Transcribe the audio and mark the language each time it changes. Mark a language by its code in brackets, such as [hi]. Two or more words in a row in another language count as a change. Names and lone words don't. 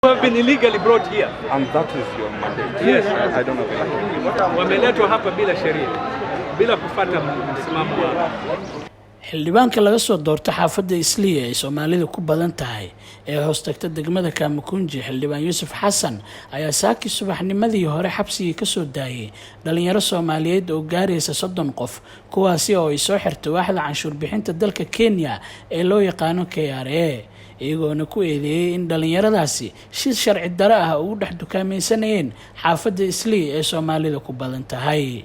[en] have been illegally brought here. And that is your mandate. Yes. I don't know. [sw] Wameletwa hapa bila sheria, bila kufuata msimamo wao. [so] xildhibaanka laga soo doortay xaafadda Isliya ee Soomaalidu ku badan tahay ee hoos tagta degmada Kamakunji xildhibaan Yuusuf Xasan ayaa saaki subaxnimadii hore xabsiga ka soo daayay dhalinyaro Soomaaliyeed oo gaaraysa 30 qof kuwaasi oo ay soo xirtay waaxda canshuur bixinta dalka Kenya ee loo yaqaan KRA iyagoona ku eedeeyay in dhalinyaradaasi si sharci darro ah ugu dhex dukaamaysanayeen xaafadda Isliya ee Soomaalidu ku badan tahay.